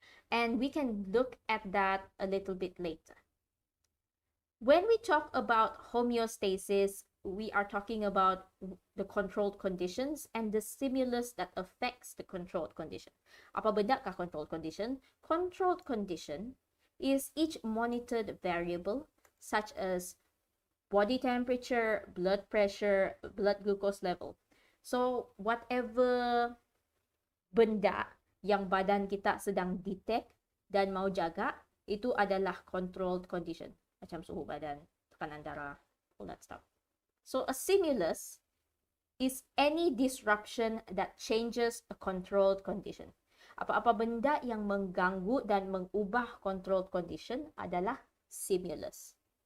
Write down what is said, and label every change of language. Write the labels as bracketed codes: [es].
[en] And we can look at that a little bit later. When we talk about homeostasis, we are talking about the controlled conditions and the stimulus that affects the controlled condition. [ms] Apa benda kah [en] controlled condition? Controlled condition is each monitored variable such as body temperature, blood pressure, blood glucose level. So whatever [ms] benda yang badan kita sedang detect dan mau jaga, itu adalah controlled condition. Macam suhu badan, tekanan darah, [en] all that stuff. So a stimulus is any disruption that changes a controlled condition. [ms] Apa-apa benda yang mengganggu dan mengubah controlled condition adalah stimulus.